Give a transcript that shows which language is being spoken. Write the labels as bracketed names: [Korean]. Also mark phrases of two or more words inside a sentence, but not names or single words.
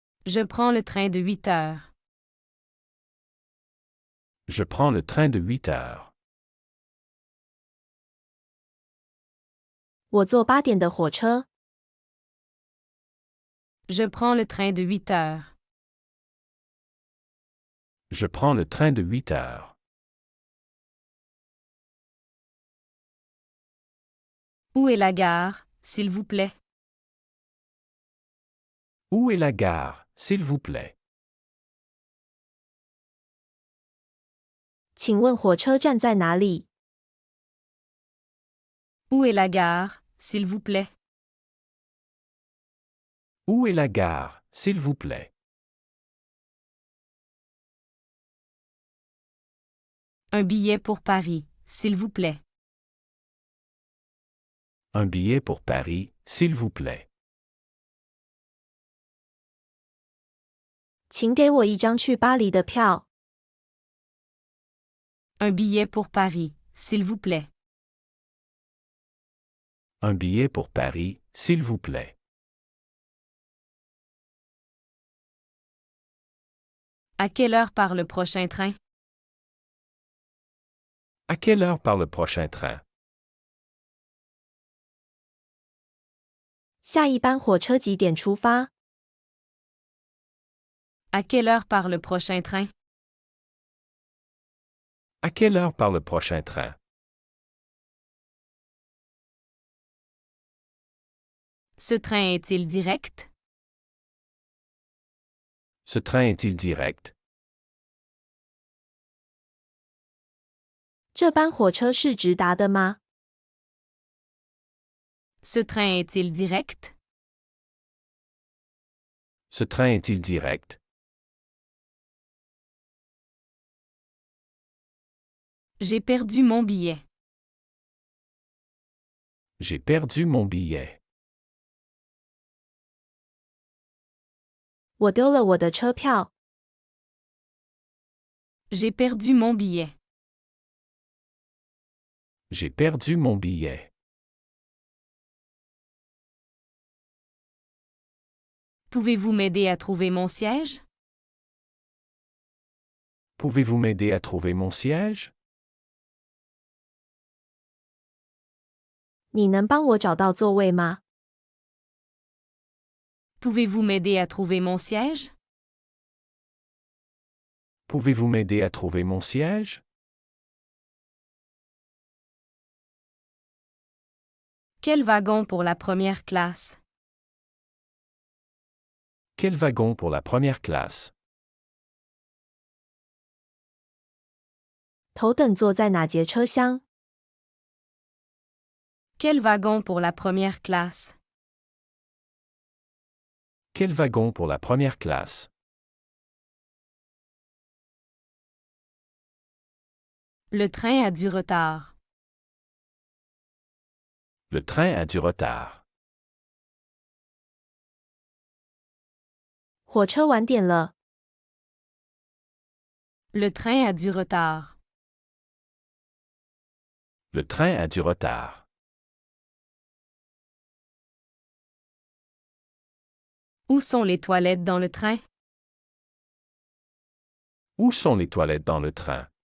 [French] Je prends le train de 8 heures. Je prends le train de 8 heures. [Chinese] 我坐8点的火车。 [French] Je prends le train de 8 heures. Je prends le train de 8 heures. Où est la gare, s'il vous plaît? Où est la gare, s'il vous plaît? [Chinese] 请问火车站在哪里？ [French] Où est la gare, s'il vous plaît? Où est la gare, s'il vous plaît? Un billet pour Paris, s'il vous plaît. Un billet pour Paris, s'il vous plaît. [Chinese] 请给我一张去巴黎的票。 [French] Un billet pour Paris, s'il vous plaît. Un billet pour Paris, s'il vous plaît. À quelle heure part le prochain train? À quelle heure part le prochain train? [Chinese] 下一班火车几点出发？ [French] À quelle heure part le prochain train? À quelle heure part le prochain train? Ce train est-il direct? Ce train est-il direct? [Chinese] 这班火车是直达的吗？ [French] Ce train est-il direct? Ce train est-il direct? J'ai perdu mon billet. J'ai perdu mon billet. [Chinese] 我丢了我的车票。 [French] J'ai perdu mon billet. J'ai perdu mon billet. Pouvez-vous m'aider à trouver mon siège? Pouvez-vous m'aider à trouver mon siège? [Chinese] 你能帮我找到座位吗？ [French] Pouvez-vous m'aider à trouver mon siège? Pouvez-vous m'aider à trouver mon siège? Quel wagon pour la première classe? Quel wagon pour la première classe? [Chinese] 头等座在哪节车厢？ [French] Quel wagon pour la première classe? Quel wagon pour la première classe? Le train a du retard. Le train a du retard. [Chinese] 火车晚点了。 [French] Le train a du retard. Le train a du retard. Où sont les toilettes dans le train? Où sont les toilettes dans le train?